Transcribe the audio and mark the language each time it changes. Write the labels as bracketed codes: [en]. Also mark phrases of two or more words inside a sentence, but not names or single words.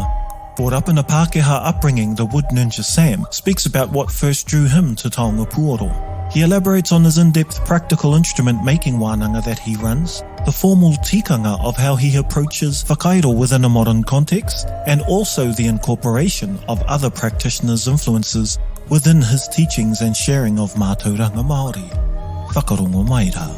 [en] Brought up in a Pākehā upbringing, the wood ninja Sam speaks about what first drew him to [mi] Taonga Puoro. [en] He elaborates on his in-depth practical instrument-making wānanga that he runs, the formal tikanga of how he approaches whakairo within a modern context, and also the incorporation of other practitioners' influences within his teachings and sharing of [mi] mātauranga Māori. Whakarongo mai rā.